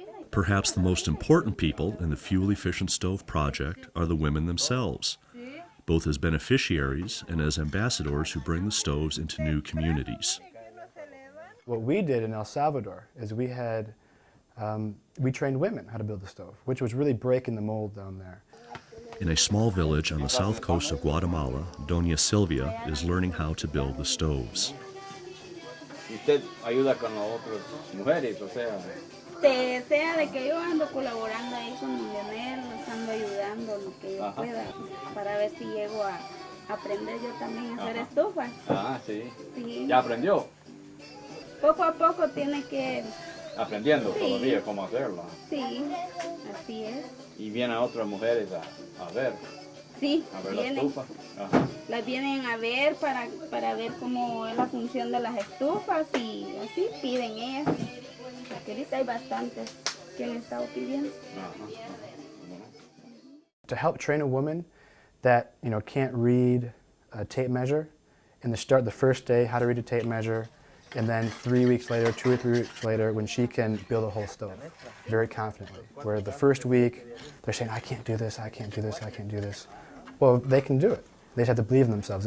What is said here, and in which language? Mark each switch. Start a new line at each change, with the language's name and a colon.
English: Perhaps the most important people in the fuel-efficient stove project are the women themselves, both as beneficiaries and as ambassadors who bring the stoves into new communities. What we did in El Salvador is we trained women how to build the stove, which was really breaking the mold down there. In a small village on the south coast of Guatemala, Doña Silvia is learning how to build the stoves.
Spanish: ¿Usted ayuda con las otras mujeres, o sea? Sea de que yo ando colaborando ahí con Leonel, los ando ayudando lo que yo pueda para ver si llego a aprender yo también a hacer estufas. Ah, sí. Sí. ¿Ya aprendió? Poco a poco tiene que... Aprendiendo todos los días cómo hacerlo. Sí, así es. Y vienen otras mujeres a ver. Sí, a ver vienen. la estufa. Ajá. Las vienen a ver para ver cómo es la función de las estufas y así piden ellas. Porque ahorita hay bastantes que han estado pidiendo.
English: To help train a woman that can't read a tape measure, and the first day how to read a tape measure, and then 3 weeks later, 2 or 3 weeks later, when she can build a whole stove very confidently. Where the first week they're saying, I can't do this, I can't do this, I can't do this. Well, they can do it. They just have to believe in themselves.